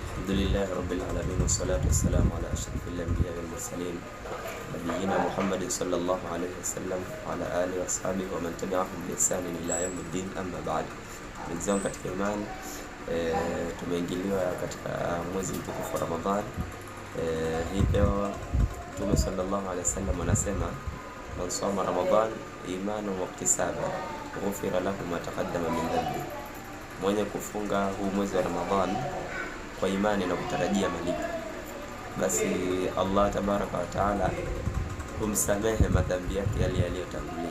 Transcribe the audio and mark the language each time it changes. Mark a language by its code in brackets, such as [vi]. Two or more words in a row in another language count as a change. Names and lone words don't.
[ar] الحمد لله رب العالمين والصلاة والسلام على أشرف الأنبياء والمرسلين نبينا محمد صلى الله عليه وسلم وعلى آله وصحبه ومن تبعهم بإحسان إلى يوم الدين أما بعد. [sw] Ndugu zangu katika imani, tumeingiliwa katika mwezi mtukufu wa Ramadhan. Hii leo Mtume [ar] صلى الله عليه وسلم [sw] anasema, [ar] من صام رمضان إيمانا واحتسابا غفر له ما تقدم من ذنب, [sw] mwenye kufunga huu mwezi wa Ramadhan kwa imani na kutarajia malipo, basi Allah [ar] تبارك وتعالى [sw] humsamehe madhambi yake yale yaliyotangulia.